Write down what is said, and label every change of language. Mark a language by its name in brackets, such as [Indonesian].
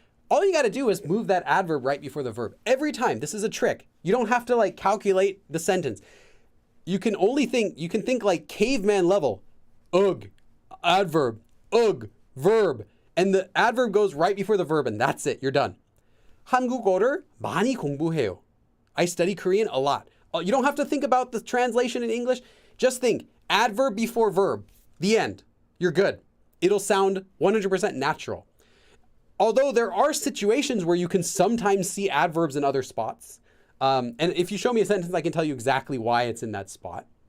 [English] All you got to do is move that adverb right before the verb. Every time. This is a trick. You don't have to like calculate the sentence. You can think like caveman level. Ugh, adverb, ugh, verb. And the adverb goes right before the verb and that's it. You're done. [Korean] 한국어를 많이 공부해요. [English] I study Korean a lot. You don't have to think about the translation in English. Just think adverb before verb. The end. You're good. It'll sound 100% natural. Although there are situations where you can sometimes see adverbs in other spots. And if you show me a sentence, I can tell you exactly why it's in that spot.